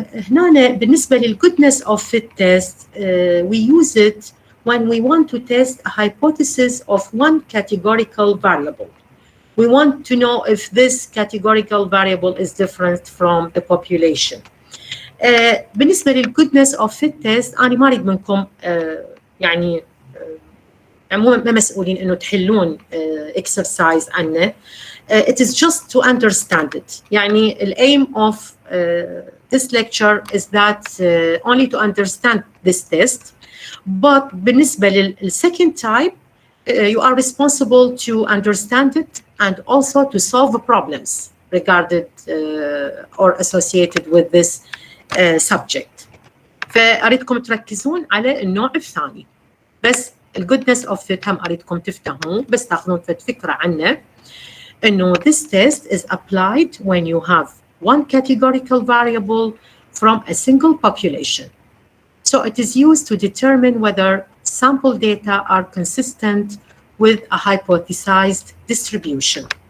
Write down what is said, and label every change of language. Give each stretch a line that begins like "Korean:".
Arabic: هنا بالنسبة لل
English: goodness of fit test we use it when we want to test a hypothesis of one categorical variable. We want to know if this categorical variable is different from the population.
Arabic: بالنسبة لل goodness of fit test أنا ما أريد منكم يعني عموما ما مسؤولين إنه تحلون exercise عنه.
English: It is just to understand it.
Arabic: يعني
English: the aim of this lecture is that only to understand this test. But
Arabic: بالنسبة لل
English: second type you are responsible to understand it and also to solve problems regarded or associated with this subject.
Arabic: فأريدكم تركزون على النوع الثاني. بس ال goodness of fit هم أريدكم تفتهموا بس تاخذون فكرة عنه. إنه
English: this test is applied when you have one categorical variable from a single population. So it is used to determine whether sample data are consistent with a hypothesized distribution.